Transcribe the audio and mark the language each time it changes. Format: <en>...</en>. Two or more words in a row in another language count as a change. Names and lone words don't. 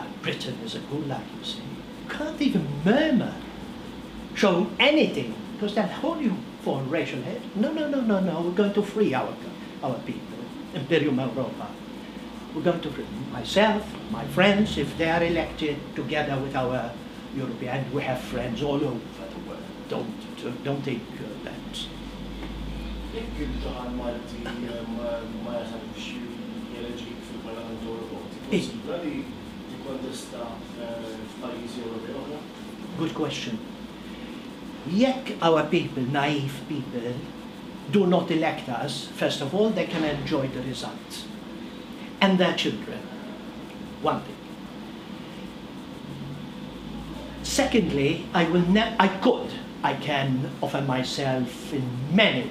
<en>Britain is a gulag, you see. You can't even murmur, show anything, because they'll hold you for racial hate. No, no, no, no, no, we're going to free our people. Imperium Europa. We're going to free myself, my friends, if they are elected together with our European, we have friends all over the world. Don't think that.</en> <mt>Jekk il-daħal Malti ma jaħdux jeleġik fil-Parlament Ewropew, tikkonsidra li tikkontesta f'pajjiżi Ewropej oħra?</mt> <en>Good question. Jekk our people, naive people, do not elect us, first of all, they can enjoy the results. And their children. One thing. Secondly, I can offer myself in many.</en>